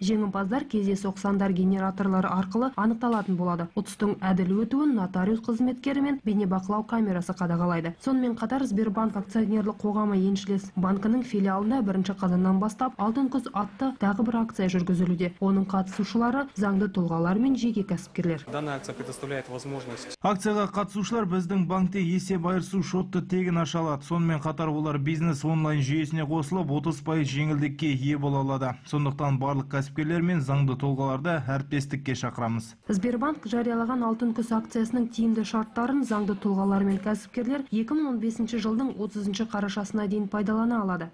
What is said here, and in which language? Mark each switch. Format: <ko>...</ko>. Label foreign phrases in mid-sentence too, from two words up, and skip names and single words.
<kk>Жеңімпаздар кездейсоқ сандар генераторлары арқылы анықталатын болады. Ұтыстың әділ өтуін нотариус қызметкері мен бейнебақылау камерасы қадағалайды. Сонымен қатар Сбербанк акционерлік қоғамы еншілес банкінің филиалында 1 қазаннан бастап алтын күз атты тағы бір акция жүргізілуде. Оның қатысушылары заңды тұлғалар мен жеке кәсіпкерлер.</kk> <ru>Данная акция предоставляет возможность.</ru> <kk>Акцияға қатысушылар біздің банкте есеп айырысу шотты тегін аша алады. Сонымен қатар олар бизнес онлайн жүйесіне қосылып 30% жеңілдікке ие бола алады. Сондықтан барлық кәсіпкерлер мен заңды тұлғаларды әріптестікке шақырамыз. Сбербанк жариялаған алтын күз акциясының тиімді шарттарын заңды тұлғалар мен кәсіпкерлер 2015 жылдың 30 қарашасына дейін пайдалана алады.</kk>